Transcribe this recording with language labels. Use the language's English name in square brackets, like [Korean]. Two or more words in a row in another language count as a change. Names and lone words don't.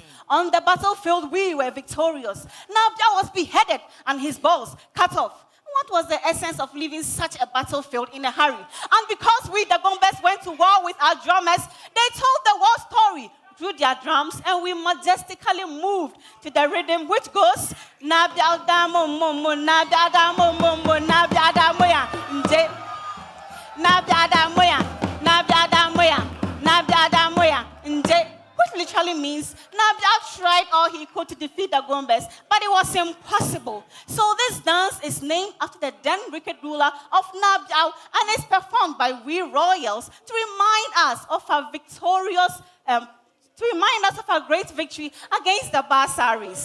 [English] On the battlefield, we were victorious. Nabia was beheaded and his balls cut off. What was the essence of leaving such a battlefield in a hurry? And because we, the Gombes, went to war with our drummers, they told the war story through their drums, and we majestically moved to the rhythm which goes Nabia Damo Momo, Nabia Damo Momo, Nabia Damoya, Nje, Nabia Damoya, Nabia Damoya, Nabia Damoya, Nje. Which literally means Nabia tried all he could to defeat the Gombes, but it was impossible. So this dance is named after the then wicked ruler of Nabia and is performed by we royals to remind us of our victorious, to remind us of our great victory against the Basaris.